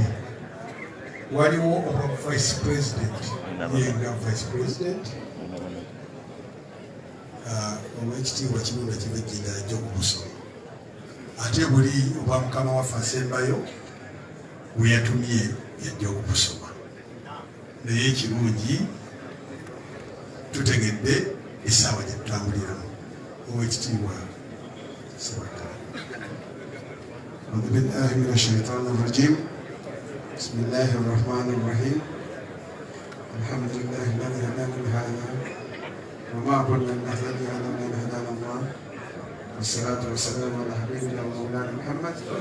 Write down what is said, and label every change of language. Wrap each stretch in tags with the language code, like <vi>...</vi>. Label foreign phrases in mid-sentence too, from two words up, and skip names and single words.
<lg>Waliwo obwa</lg> <en>Vice President</en> <lg>yenga</lg> <en>Vice President</en> <lg>Oweekitiibwa Kirunda Kibejjinga ajja okubusoma ate buli obwa mukama waffe asembayo we yatumye yajja okubusoma naye ekirungi tutegedde essaawa gye tutambuliramu. Oweekitiibwa Sewagala.</lg> <ar>أعوذ بالله من الشيطان الرجيم. بسم الله الرحمن الرحيم. الحمد لله الذي هدانا لهذا وما كنا لنهتدي لولا أن هدانا الله والصلاة والسلام على حبيبنا ومولانا محمد.</ar>